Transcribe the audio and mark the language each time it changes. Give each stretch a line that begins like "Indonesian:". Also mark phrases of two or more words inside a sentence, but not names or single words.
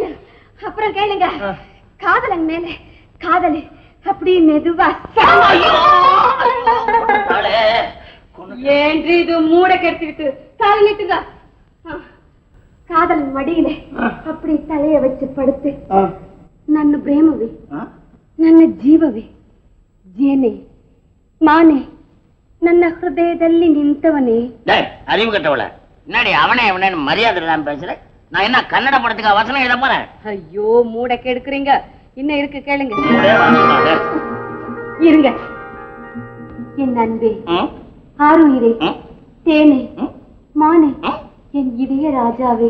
Tamil: அப்புறம் கேளுங்க, காதலன் மேல காதலு அப்படி மெதுவா. ஏன்று இது மூட கெடுத்துக்கிட்டு கால நீட்டுங்க. காதலன் மடியில அப்படி தலைய வச்சு படுத்து
Kannada: ನನ್ನ ಪ್ರೇಮವೇ ನನ್ನ ಜೀವವೇ ಜೇನೆ ಮಾನೆ ನನ್ನ ಹೃದಯದಲ್ಲಿ ನಿಂತವನೇ.
Tamil: அறிவு கட்டவள, என்னடி அவனே அவனேன்னு மரியாதை இல்லாம பேசுற? நான் என்ன கன்னட படத்துக்கு வசனம் எழுத போறேன்? ஐயோ மூட கெடுக்குறீங்க. இன்னும் இருக்கு கேளுங்க. இருங்க. என் அன்பே, ஆருயிரே, தேனே, மானே, என் இதய ராஜாவே.